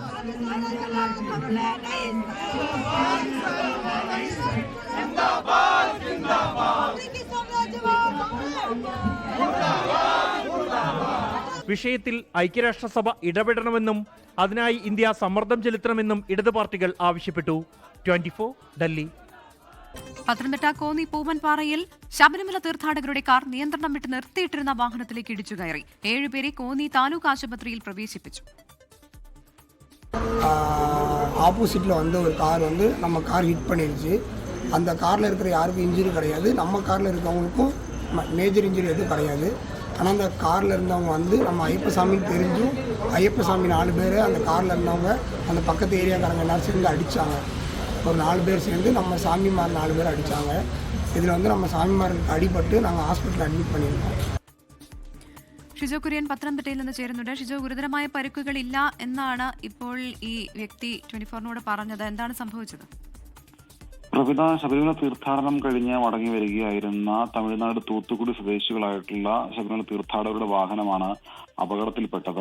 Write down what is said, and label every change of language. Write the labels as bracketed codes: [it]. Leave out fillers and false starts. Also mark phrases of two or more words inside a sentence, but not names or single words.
[ml] വിഷയത്തിൽ ഐക്യരാഷ്ട്രസഭ ഇടപെടണമെന്നും അതിനായി ഇന്ത്യ സമ്മർദ്ദം ചെലുത്തണമെന്നും ഇടതു പാർട്ടികൾ ആവശ്യപ്പെട്ടു. 24 ഡൽഹി. പത്തനംതിട്ട കോന്നി പൂവൻപാറയിൽ ശബരിമല തീർത്ഥാടകരുടെ കാർ നിയന്ത്രണം വിട്ട് നിർത്തിയിട്ടിരുന്ന വാഹനത്തിലേക്ക് ഇടിച്ചു കയറി. 7 പേരെ കോന്നി താലൂക്ക് ആശുപത്രിയിൽ പ്രവേശിപ്പിച്ചു. [ta] ஆப்போசிட்டில் ஒரு கார் நம்ம கார் ஹிட் பண்ணிருச்சு. அந்த காரில் இருக்கிற யாருக்கும் இன்ஜுரி கிடையாது, நம்ம காரில் இருக்கவங்களுக்கும் மேஜர் இன்ஜுரி எதுவும் கிடையாது. ஆனால் அந்த காரில் இருந்தவங்க நம்ம ஐயப்பசாமின்னு தெரிஞ்சும் ஐயப்பசாமி 4 பேர் அந்த காரில் இருந்தவங்க அந்த பக்கத்து ஏரியாக்காரங்க எல்லாரும் சேர்ந்து அடித்தாங்க. ஒரு 4 பேர் சேர்ந்து நம்ம சாமிமார் 4 பேர் அடித்தாங்க. இதில் நம்ம சாமிமாருக்கு அடிபட்டு நாங்கள் ஹாஸ்பிட்டலில் அட்மிட் பண்ணியிருக்கோம். [ml] ഷിജോ കുര്യൻ പത്തനംതിട്ടയിൽ നിന്ന് ചേരുന്നുണ്ട്. ഷിജോ, ഗുരുതരമായ പരിക്കുകളില്ല എന്നാണ് ഇപ്പോൾ ഈ വ്യക്തി 24നോട് പറഞ്ഞത്. എന്താണ് സംഭവിച്ചത്? പ്രവിത, ശബരിമല തീർത്ഥാടനം കഴിഞ്ഞ് മടങ്ങി വരികയായിരുന്ന തമിഴ്നാട് തൂത്തുക്കുടി സ്വദേശികളായിട്ടുള്ള ശബരിമല തീർത്ഥാടകരുടെ വാഹനമാണ് അപകടത്തിൽപ്പെട്ടത്.